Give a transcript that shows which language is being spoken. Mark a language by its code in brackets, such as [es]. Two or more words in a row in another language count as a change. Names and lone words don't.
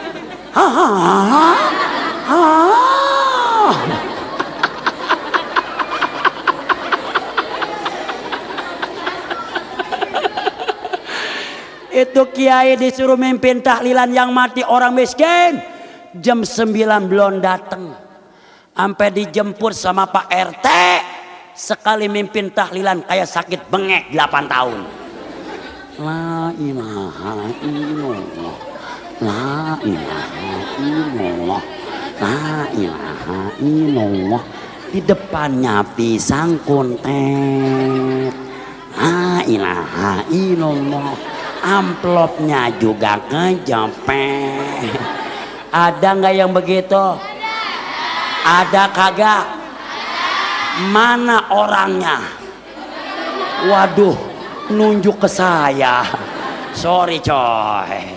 [id] Itu kiai disuruh mimpin tahlilan yang mati orang miskin. Jam 9 belum datang. Sampai dijemput sama Pak RT. Sekali mimpin tahlilan kayak sakit bengek 8 tahun. [ar] لا إله إلا الله. لا إله إلا الله. لا إله إلا الله. [id] Di depannya pisang kuntet. [ar] لا إله إلا الله. [id] Amplopnya juga kejepit. Ada nggak yang begitu? Ada kagak? Mana orangnya? Waduh, nunjuk ke saya. Sorry coy.